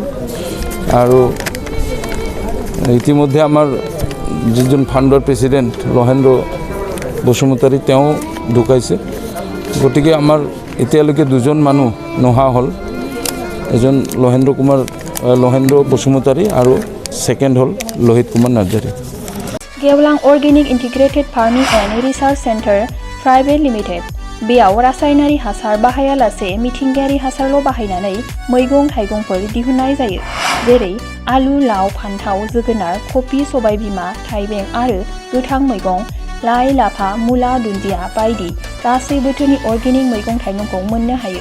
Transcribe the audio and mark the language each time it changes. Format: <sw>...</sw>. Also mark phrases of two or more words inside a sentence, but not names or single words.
<as>আৰু ইতিমধ্যে আমাৰ যিজন</as> <en>founder president</en> <as>লহেন্দ্ৰ বসুমতাৰী তেওঁ ঢুকাইছে। গতিকে আমাৰ এতিয়ালৈকে দুজন মানুহ নোহোৱা হ'ল, এজন লহেন্দ্ৰ বসুমতাৰী আৰু ছেকেণ্ড হ'ল লোহিত কুমাৰ নাৰ্জাৰী।</as> <brx>गेवलां अर्गेनिक इन्टिग्रेटेड फार्मिंग एंड रिसार्च सेन्टर प्राइवेट लिमिटेड बेयाव रासायनारि हासार बाहायालासे मिथिंगायारि हासारल' बाहायनानै मैगं थाइगंफोर दिहुननाय जायो, जेरै आलु, लाव, फान्थाव, जोगोनार, कफि, सबायबिमा, थाइबें आरो गोथां मैगं, लाइ, लाफा, मुला, दुन्दिया बायदि गासै बोथोरनि अर्गेनिक मैगं थाइगंखौ मोननो हायो।</brx>